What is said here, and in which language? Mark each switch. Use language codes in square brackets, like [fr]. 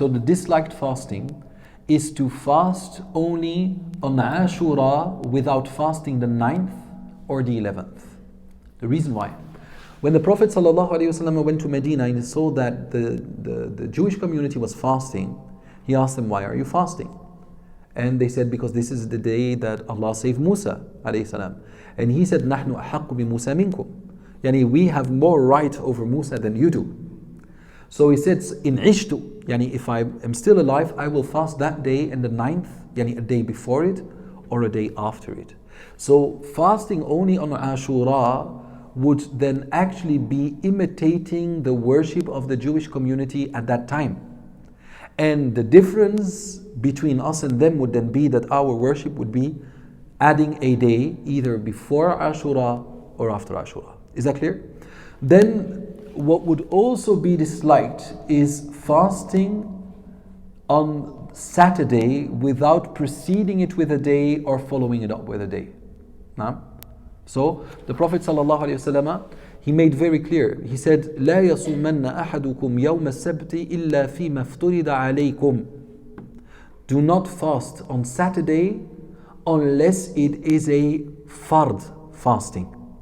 [en] So the disliked fasting is to fast only on Ashura without fasting the 9th or the 11th. The reason why? When the Prophet ﷺ went to Medina and he saw that the Jewish community was fasting, he asked them, why are you fasting? And they said, because this is the day that Allah saved Musa ﷺ. And he said, [ar] نَحْنُ أَحَقُّ بِمُوسَى مِنْكُمْ. [en] Yani we have more right over Musa than you do. So he says, in ishtu, yani if I am still alive, I will fast that day and the 9th, yani a day before it or a day after it. So fasting only on Ashura would then actually be imitating the worship of the Jewish community at that time. And the difference between us and them would then be that our worship would be adding a day either before Ashura or after Ashura. Is that clear? Then what would also be disliked is fasting on Saturday without preceding it with a day or following it up with a day. Now, so the Prophet ﷺ, he made very clear. He said, [ar] لا يصومن أحدكم يوم السبت إلا فيما افترض عليكم. [en] Do not fast on Saturday unless it is a fard fasting.